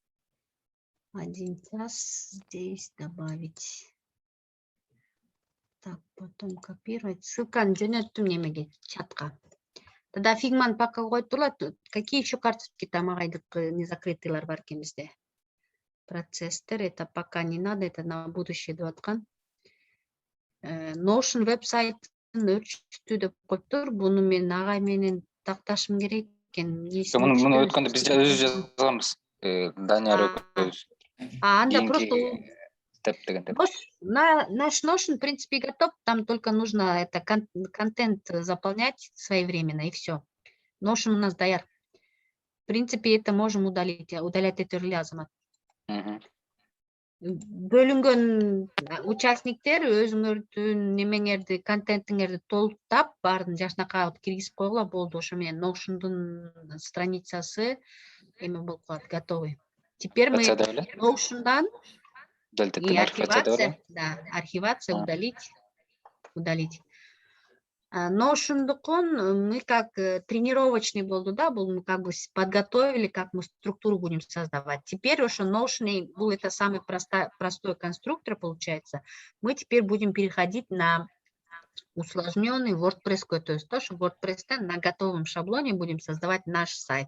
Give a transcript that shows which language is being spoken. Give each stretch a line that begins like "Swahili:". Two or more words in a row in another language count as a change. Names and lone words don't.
Russian: 1 час здесь добавить. Так, потом копировать.
Kyrgyz: Ссылканы жөнөттүм немеге, чатка. Тогда фигман пока коюп турулат.
Russian: Какие еще карточки там агайдык не закрытыйлар
Kyrgyz: бар экен бизде? Процесстер, это пока не надо, это на будущее деп аткан. Notion веб-сайтын өчтү деп коюптур. Буну мен агай менен такташым керек экен. Муну өткөндө биз өзүбүз жазганбыз. Данияр экөөбүз. Анда просто деген.
Russian: наш Notion, в принципе, готов. Там только нужно это контент заполнять своевременно, и все. Notion у нас даяр. В принципе, это можем удалить. Удалять это Азамат.
Kyrgyz: Бөлүнгөн участниктер өзүңөрдүн немеңерди, контентиңерди толуктап, баарын жашнакай алып киргизип койгула болду. Ошо менен Notion'дун страницасы эме болуп калат,
Russian: готовый. Теперь мы Notion'дан и архивация, да, архивация, удалить. Notion'дукун мы как тренировочный болду, да, мы как бы подготовили, как мы структуру будем создавать. Теперь уже Notion был это самый простой конструктор, получается. Мы теперь будем переходить на усложненный WordPress, то есть то, что WordPress на готовом шаблоне будем создавать наш сайт.